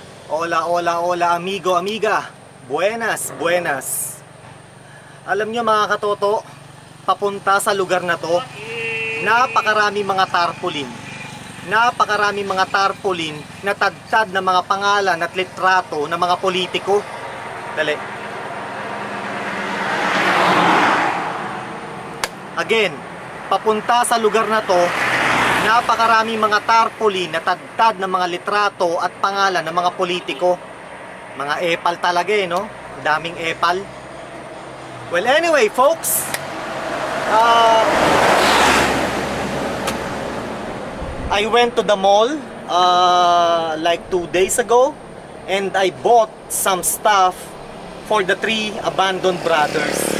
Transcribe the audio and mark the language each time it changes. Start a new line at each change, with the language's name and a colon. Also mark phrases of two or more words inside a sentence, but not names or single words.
Spanish: Hola, hola, hola, amigo, amiga. Buenas, buenas.
Filipino: Alam nyo mga katoto, papunta sa lugar na to, napakarami mga tarpaulin. Napakarami mga tarpaulin na tagtad ng mga pangalan at litrato ng mga politiko. Dali. Again, papunta sa lugar na to, napakarami mga tarpaulin na tagtad ng mga litrato at pangalan ng mga politiko. Mga epal talaga no? Daming epal.
English: Well, anyway, folks, I went to the mall like 2 days ago, and I bought some stuff for the 3 abandoned brothers.